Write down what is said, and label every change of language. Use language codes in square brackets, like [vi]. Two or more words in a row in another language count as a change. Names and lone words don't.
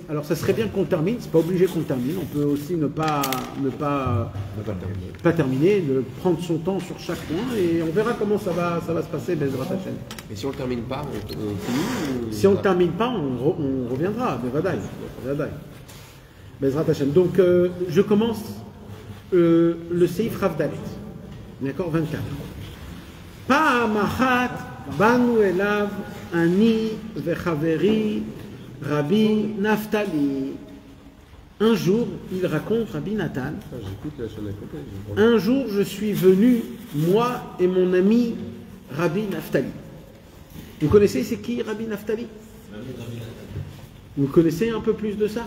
[fr] Alors ça serait bien qu'on termine, c'est pas obligé qu'on termine, on peut aussi ne pas terminer, de prendre son temps sur chaque point, et on verra comment ça va se passer, [he] בעזרת השם. [fr] Et si on ne le termine pas, on finit Si on ne le termine pas, on reviendra, Bevadaï. [he] בעזרת השם. [fr] Donc je commence le [he] סעיף רב דלת, [fr] d'accord, 24. [he] פעם אחת באנו אליו אני וחברי רבי נפתלי. [fr] Un jour, il raconte Rabbi Nathan. Un jour, je suis venu, moi et mon ami Rabbi Naftali. Vous connaissez c'est qui Rabbi Naftali? Vous connaissez un peu plus de ça?